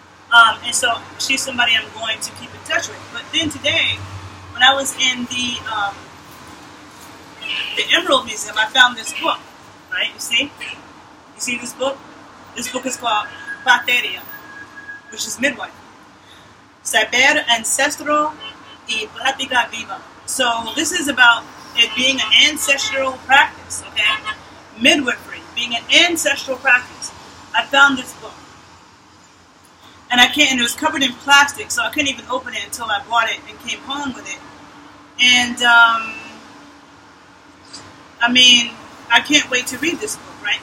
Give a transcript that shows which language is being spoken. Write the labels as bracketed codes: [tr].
[en] And so she's somebody I'm going to keep in touch with. But then today, when I was in the Emerald Museum, I found this book, right? You see? You see this book? This book is called Katherine, which is midwife. [es] Saber Ancestral y Práctica Viva. [en] So this is about it being an ancestral practice, okay? Midwifery, being an ancestral practice. I found this book. And it was covered in plastic, so I couldn't even open it until I bought it and came home with it. And, I mean, I can't wait to read this book, right?